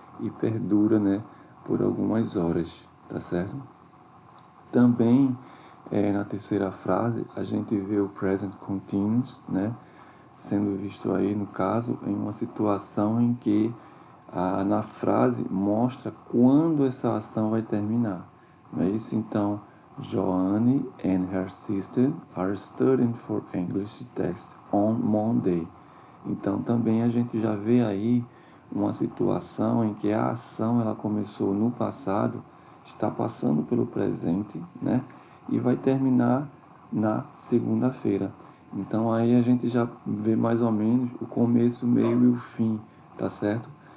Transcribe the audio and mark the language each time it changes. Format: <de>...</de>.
<pt>E perdura, né, por algumas horas, tá certo? Também, na terceira frase, a gente vê o present continuous, né, sendo visto aí, no caso, em uma situação em que na frase mostra quando essa ação vai terminar. Não é isso? Então,</pt> <en>Joanne and her sister are studying for English test on Monday.</en> <pt>Então, também a gente já vê aí uma situação em que a ação ela começou no passado, está passando pelo presente, né? E vai terminar na segunda-feira. Então aí a gente já vê mais ou menos o começo, o meio e o fim, tá certo?</pt>